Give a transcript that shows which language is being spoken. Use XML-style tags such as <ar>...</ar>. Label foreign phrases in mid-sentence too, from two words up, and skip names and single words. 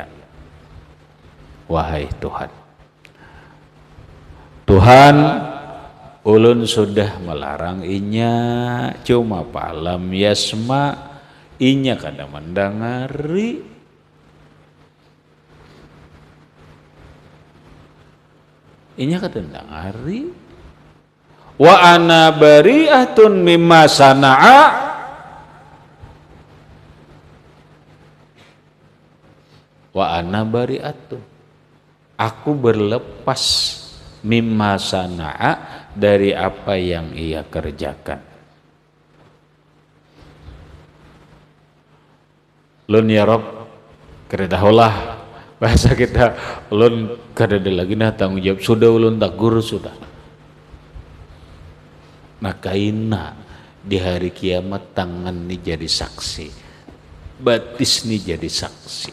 <bjn>Wahai Tuhan, Tuhan, ulun sudah melarang inya, cuma</bjn> <ar>palam yasma,</ar> <bjn>inya kada mendengari. Inya kada mendengari.</bjn> <ar>Wa ana bari'atun mimma sana'a. Wa ana bari'atun,</ar> <bjn>aku berlepas,</bjn> <ar>mimma sana'a,</ar> <bjn>dari apa yang ia kerjakan. Lun</bjn> <ar>ya Rob,</ar> <bjn>keredahulah bahasa kita, ulun kada ada lagi nah tanggung jawab, sudah ulun tagur sudah. Maka ina di hari kiamat tangan ini jadi saksi, batis ini jadi saksi.</bjn>